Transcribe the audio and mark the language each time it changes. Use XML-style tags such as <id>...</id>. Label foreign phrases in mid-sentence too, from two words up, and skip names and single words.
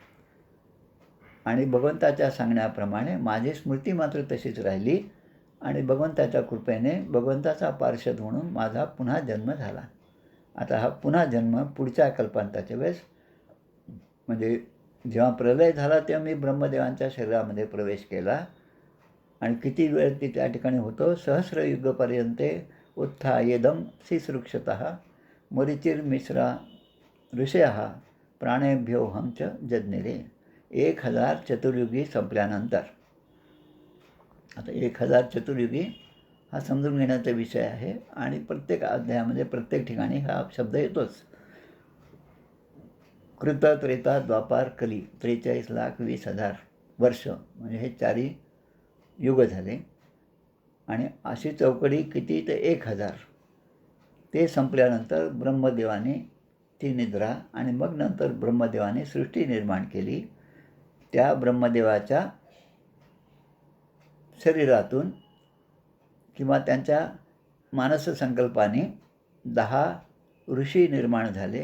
<mr>आणि भगवंताच्या सांगण्याप्रमाणे माझी स्मृती मात्र तशीच राहिली आणि भगवंताच्या कृपेने भगवंताचा पार्षद म्हणून माझा पुन्हा जन्म झाला. आता हा पुन्हा जन्म पुढच्या कल्पांताच्या वेळेस, म्हणजे जेव्हा प्रलय झाला तेव्हा मी ब्रह्मदेवांच्या शरीरामध्ये प्रवेश केला. आणि किती वेळ ती त्या ठिकाणी होतो,</mr> <sa>सहस्रयुगपर्यंते उत्थायेदं शिसृक्षतः मरिचिर्मिश्रा ऋषयः प्राणेभ्योऽहं च जज्ञिरे.</sa> <mr>1000 चतुर्युगी संपल्यानंतर, आता 1000 चतुर्युगी हा समजून घेण्याचा विषय आहे आणि प्रत्येक अध्यायामध्ये प्रत्येक ठिकाणी हा शब्द येतोच. कृत, त्रेता, द्वापार, कली 43,20,000 वर्ष म्हणजे हे 4 युग झाले. आणि अशी चौकडी किती, ते 1000. ते संपल्यानंतर ब्रह्मदेवाने ती निद्रा आणि मग नंतर ब्रह्मदेवाने सृष्टी निर्माण केली. त्या ब्रह्मदेवाच्या शरीरातून किंवा त्यांच्या मानससंकल्पाने 10 ऋषी निर्माण झाले.</mr>